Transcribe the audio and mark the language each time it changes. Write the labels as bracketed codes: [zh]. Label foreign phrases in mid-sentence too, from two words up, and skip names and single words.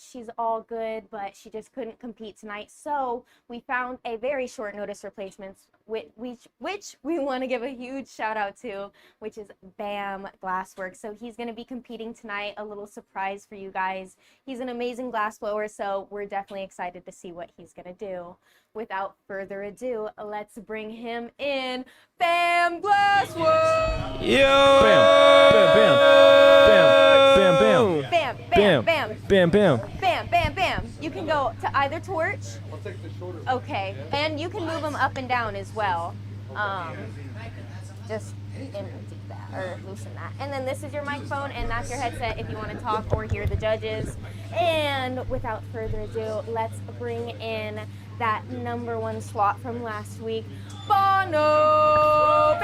[en] She's all good, but she just couldn't compete tonight. So we found a very short notice replacement, which we want to give a huge shout out to, which is Bam Glassworks. So he's going to be competing tonight. A little surprise for you guys. He's an amazing glass blower, so we're definitely excited to see what he's going to do. Without further ado, let's bring him in. Bam Glassworks! Yo! Bam! Bam! Bam! Bam! Bam, Bam! bam, bam, Bam! Bam! bam, bam, bam. You can go to either torch. I'll take the shorter. Okay, and you can move them up and down as well. Just empty that or loosen that. And then this is your microphone, and that's your headset if you want to talk or hear the judges. And without further ado, let's bring in that #1 slot from last week, Bono.